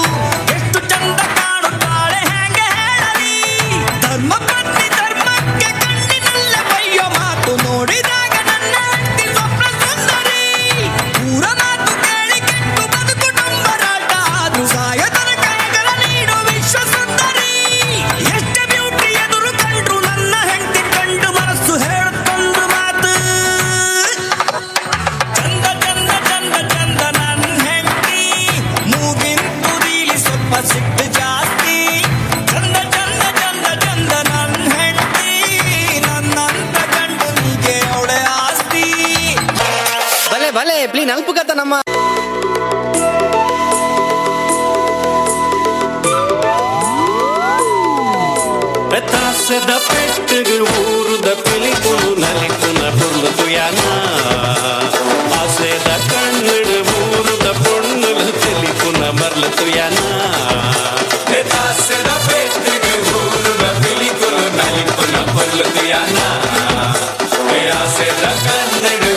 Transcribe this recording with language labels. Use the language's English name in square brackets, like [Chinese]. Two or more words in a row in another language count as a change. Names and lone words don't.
[Kannada] ಎಷ್ಟು ಚಂದ ಕಾಣುತ್ತಾಳೆ ಹ್ಯಾಂಗೆ ಹೇಳಲಿ ಧರ್ಮ ಪತ್ನಿ ಧರ್ಮಕ್ಕೆ ಕಣ್ಣಿನಲ್ಲ ಬಯ್ಯೋ ಮಾತು ನೋಡಿದಾಗ ನನ್ನ ಹೆಂಡತಿ ಸ್ವಪ್ನ ಸುಂದರಿ ಪೂರ ಮಾತು ಕೇಳಿ ಕೆಟ್ಟು ಬದುಕು ಡಂಬರಾಟ ಆದ್ರೂ ಸಾಯ ತನಕ ಹೆಗಲ ನೀಡೋ ವಿಶ್ವ ಸುಂದರಿ ಎಷ್ಟೇ ಬ್ಯೂಟಿ ಎದುರು ಕಂಡ್ರು ನನ್ನ ಹೆಂಡತಿ ಕಂಡು ಮನಸ್ಸು ಹೇಳುತ್ತೊಂದು ಮಾತು ಚಂದ ಚಂದ ಚಂದ ಚಂದ ನನ್ನ ಹೆಂಡತಿ ಮೂಗಿನ ತುದಿಲಿ ಸ್ವಲ್ಪ ಸಿಟ್ಟು ಜಾಸ್ತಿ ಚಂದ ಚಂದ ಚಂದ ಚಂದ ನನ್ನ ಹೆಂಡತಿ ನನ್ನಂತ ಗಂಡನಿಗೆ ಅವಳೆ ಆಸ್ತಿ ಭಲೆ ಭಲೆ ಪ್ಲೀನ್ ಅಲ್ಪಗತ ನಮ್ಮ [Tulu] ತಾಸದ ಪೆಟ್ಟಿಗೆ ಊರುದ ಪಿಲಿಪುಲು ನಲಿಪುನ ಪುರ್ಲು ಯಾನ ಆಸೆದ ಕಣ್ಣುಡು ಊರುದ ಪೊಣ್ಣುಲು ತಿಳಿಪುನ ಮರ್ಲು ಯಾನ ತಾಸದ ಪೆಟ್ಟಿಗೆ ಊರುದ ಪಿಲಿಪುಲು ನಲಿಪುನ ಪುರ್ಲು ಯಾನ ಆಸೆದ ಕಣ್ಣು